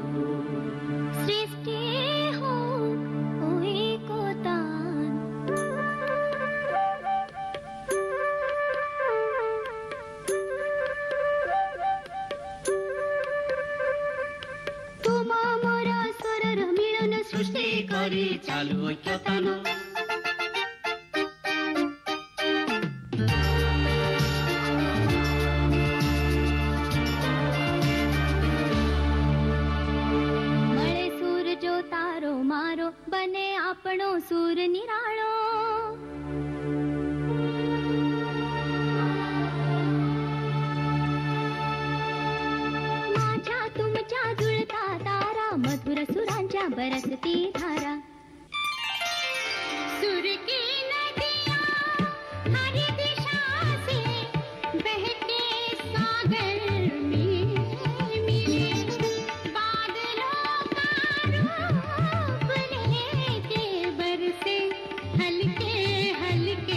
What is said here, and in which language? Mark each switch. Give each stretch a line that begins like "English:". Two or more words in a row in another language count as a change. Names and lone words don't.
Bangla: সৃষ্টি হোক ওই কোতান।
Odia: ତୋମା ମୋରା ସ୍ୱରର ମିଳନ ସୃଷ୍ଟି କରି ଚାଲୁ ଐକ୍ୟତାନ।
Gujarati: મળે સુર જો તારો મારો, બને આપણો સુર નિરાળો।
Marathi: माझ्या तुमच्या जुळता तारा, मधुर सुरांच्या बरसती धारा।
Hindi: सुर की नदियाँ हर दिशा से बहके सागर में मिले, बादलों का रूप लेके बरसे हल्के हल्के।